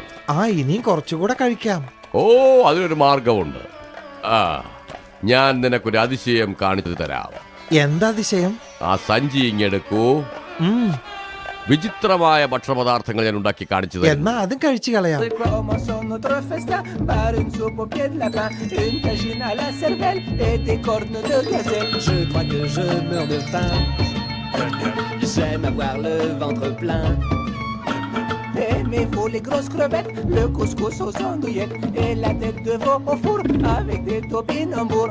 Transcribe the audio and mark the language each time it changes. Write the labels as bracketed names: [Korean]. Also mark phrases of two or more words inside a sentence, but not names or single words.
[Malayalam] ആ, ഇനിയും കുറച്ചുകൂടെ കഴിക്കാം. ഓ, അതിനൊരു മാർഗമുണ്ട്. ഞാൻ നിനക്കൊരു അതിശയം കാണിച്ചു തരാം. എന്താ അതിശയം? ആ സഞ്ചി ഇങ്ങെടുക്കൂ. വിചിത്രമായ ഭക്ഷണപദാർത്ഥങ്ങൾ ഞാൻ ഉണ്ടാക്കി കാണിച്ചു തരാം. എന്നാ അതും കഴിച്ചു കളയാം. [French] Commençons notre festin par une soupe au pied de lapin, une tagine à la cervelle et des cornes de gazelle. Je crois que je meurs de faim. J'aime avoir le ventre plein. Aimez-vous les grosses crevettes, le couscous aux andouillettes et la tête de veau au four avec des topinambours.